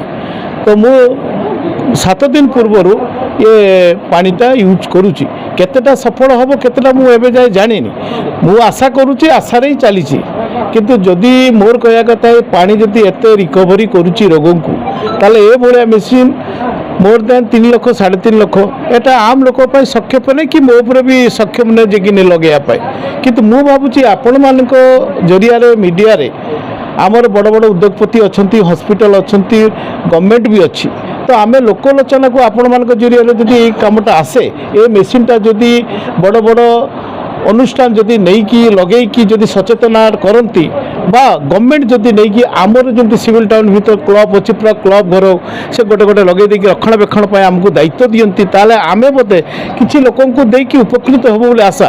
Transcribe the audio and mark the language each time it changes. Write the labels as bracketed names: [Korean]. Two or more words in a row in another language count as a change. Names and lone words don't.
[Odia] ତ ମୁଁ 7 ଦିନ ପୂର୍ବରୁ ଏ ପାଣିଟା ୟୁଜ୍ କରୁଛି। କେତେଟା ସଫଳ ହେବ କେତେଟା ମୁଁ ଏବେ ଯାଏ ଜାଣିନି, ମୁଁ ଆଶା କରୁଛି, ଆଶାରେ ହିଁ ଚାଲିଛି। କିନ୍ତୁ ଯଦି ମୋର କହିବା କଥା ଏ ପାଣି ଯଦି ଏତେ ରିକଭରି କରୁଛି ରୋଗଙ୍କୁ, ତାହେଲେ ଏଭଳିଆ ମେସିନ୍ [English] more than [Odia] 3 ଲକ୍ଷ 3.5 ଲକ୍ଷ ଏଟା ଆମ ଲୋକ ପାଇ ସକ୍ଷମ ନାହିଁ କି ମୋ ଉପରେ ବି ସକ୍ଷମ ନାହିଁ ଯେ କି ଲଗାଇବା ପାଇଁ। କିନ୍ତୁ ମୁଁ ଭାବୁଛି ଆପଣମାନଙ୍କ ଜରିଆରେ ମିଡ଼ିଆରେ ଆମର ବଡ଼ ବଡ଼ ଉଦ୍ୟୋଗପତି ଅଛନ୍ତି, ହସ୍ପିଟାଲ ଅଛନ୍ତି, ଗଭର୍ଣ୍ଣମେଣ୍ଟ ବି ଅଛି, ତ ଆମେ ଲୋକଲୋଚନାକୁ ଆପଣମାନଙ୍କ ଜରିଆରେ ଯଦି ଏଇ କାମଟା ଆସେ, ଏ ମେସିନ୍ଟା ଯଦି ବଡ଼ ବଡ଼ ଅନୁଷ୍ଠାନ ଯଦି ନେଇକି ଲଗେଇକି ଯଦି ସଚେତନ କରନ୍ତି বা ଗଭର୍ଣ୍ଣମେଣ୍ଟ ଯଦି ନେଇକି ଆମର ଯେମିତି [English] civil town [Odia] ଭିତରେ କ୍ଲବ୍ ଅଛି, ପୁରା କ୍ଲବ୍ ଘର ସେ ଗୋଟେ ଗୋଟେ ଲଗେଇ ଦେଇକି ରକ୍ଷଣାବେକ୍ଷଣ ପାଇଁ ଆମକୁ ଦାୟିତ୍ୱ ଦିଅନ୍ତି, ତାହେଲେ ଆମେ ବୋଧେ କିଛି ଲୋକଙ୍କୁ ଦେଇକି ଉପକୃତ ହେବ ବୋଲି ଆଶା।